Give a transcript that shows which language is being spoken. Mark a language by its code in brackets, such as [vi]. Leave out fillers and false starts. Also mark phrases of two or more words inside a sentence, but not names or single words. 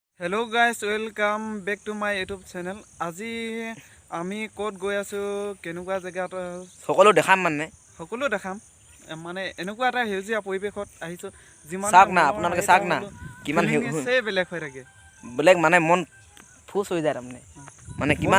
[en] hello guys welcome back to my YouTube channel. [as] আজি আমি ক'ত গৈ আছো কেনেকুৱা জেগাত সকলো দেখাম মানে সকলো দেখাম মানে এনেকুৱা এটা হেউজিয়া পৰিৱেশত আহিছো যিমান চাওক না আপোনালোকে চাওক না কিমান বেলেগ হৈ থাকে বেলেগ মানে মন ফুস হৈ যায় তাৰমানে মানে কিমান